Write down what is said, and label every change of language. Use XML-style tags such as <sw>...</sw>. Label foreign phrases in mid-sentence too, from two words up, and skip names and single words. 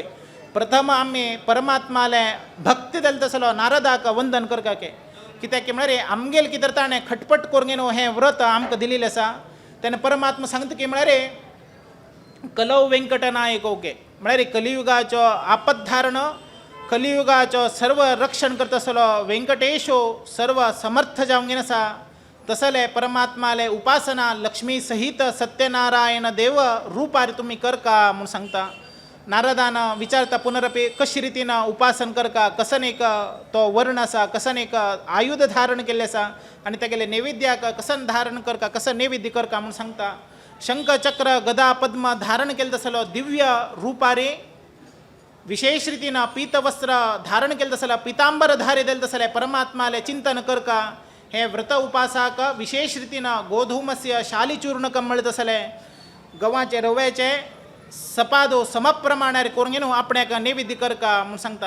<kok>प्रथम आमी परमात्माले भक्ती देल तसलो नारदाक वंदन करका के कित्याक की म्हळ्यार आमगेल कितें ताणें खटपट करून हें व्रत आमकां दिलेलें आसा तेन्ना परमात्मा सांगता की म्हळ्यार</kok> <sa>कलौ वेंकटनायक</sa> <kok>ओके म्हळ्यार कलियुगाचो आपद्धारण कलियुगाचो सर्व रक्षण करता आसलो वेंकटेशो सर्व समर्थ जावंगेन आसा तसले परमात्माले उपासना लक्ष्मी सहित सत्यनारायण देव रूपार तुमी करका म्हूण सांगता. नारदान विचारता पुनरपी कशी रितीन उपासन करका कसन एक तो वर्ण आसा कसन एक आयुध धारण केल्ले आसा आनी तेगेले नैवेद्याक कसन धारण करका कसं नैवेद्य करका म्हूण सांगता. शंख चक्र गदा पद्म धारण केले तसलो दिव्य रूपारे विशेष रितीन पीतवस्त्र धारण केले तसला पितांबर धारे देल तसले परमात्माले चिंतन करका हे व्रत उपासाक विशेष रितीन</kok> <sa>गोधूमस्य शालिचूर्ण</sa> <kok>कमळ तसले गव्हाचे रव्याचे सपादो समप्रमाणारे करून आपणाक नैवेद्य करका म्हणून सांगता.</kok>